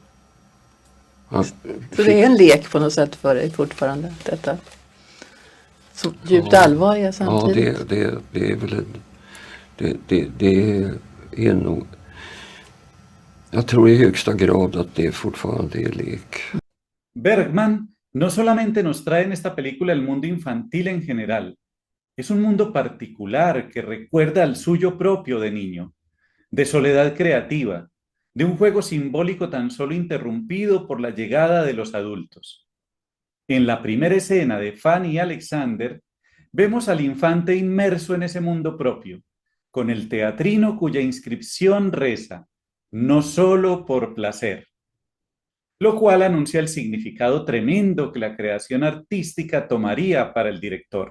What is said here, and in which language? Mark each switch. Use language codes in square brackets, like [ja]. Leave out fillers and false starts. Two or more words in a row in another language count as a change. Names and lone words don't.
[sv] Så det är en lek på något sätt för dig fortfarande, detta? Så djupt allvarliga Ja, samtidigt. det är väl det är nog... Jag tror i högsta grad att det fortfarande är lek. [es] Bergman no solamente nos trae en esta película el mundo infantil en general, es un mundo particular que recuerda al suyo propio de niño, de soledad creativa, de un juego simbólico tan solo interrumpido por la llegada de los adultos. En la primera escena de Fanny y Alexander, vemos al infante inmerso en ese mundo propio, con el teatrino cuya inscripción reza, no solo por placer, lo cual anuncia el significado tremendo que la creación artística tomaría para el director.